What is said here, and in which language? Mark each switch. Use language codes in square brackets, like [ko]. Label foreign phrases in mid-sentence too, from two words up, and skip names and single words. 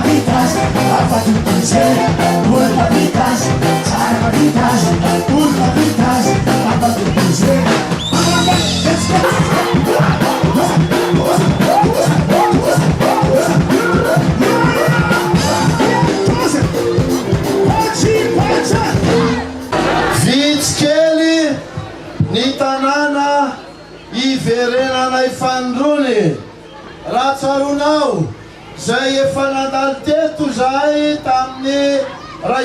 [en] vitas, apatukice, ulpa vitas, sarva vitas, ulpa vitas, apatukice. Let's go! [mg] Vitskely ny tanàna iverenana ifandrony raha tsaronao zay efa nandalo teto zay tamin'ny ray